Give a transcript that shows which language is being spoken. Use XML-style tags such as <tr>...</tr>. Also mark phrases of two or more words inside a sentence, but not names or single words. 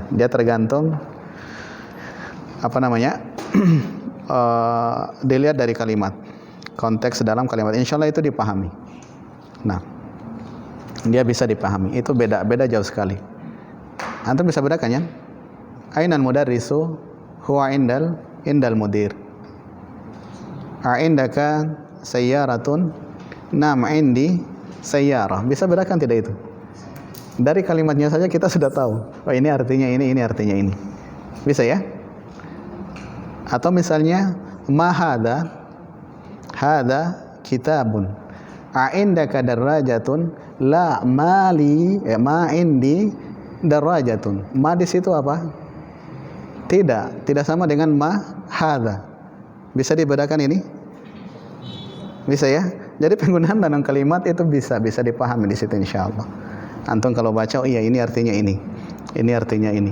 <id>Dia tergantung apa namanya dilihat dari kalimat, konteks dalam kalimat.</id> <ar>إن شاء الله</ar> <id>itu dipahami. Nah, dia bisa dipahami. Itu beda jauh sekali. Antum bisa bedakan ya?</id> <ar>أين المدرس هو عند المدير. أعندك سيارة? نعم عندي سيارة.</ar> <id>Bisa bedakan tidak itu? Dari kalimatnya saja kita sudah tahu. Oh, ini artinya ini artinya ini. Bisa ya? Atau misalnya</id> <ar>ما هذا كتاب. أعندك دراجة? لا مالي ما عندي دراجة.</ar> <id>Ma di situ apa? Tidak sama dengan</id> <ar>ما هذا.</ar> <id>Bisa dibedakan ini? Bisa ya? Jadi penggunaan dalam kalimat itu bisa dipahami di situ insyaallah. Antum kalau baca, oh iya ini artinya ini artinya ini.</id>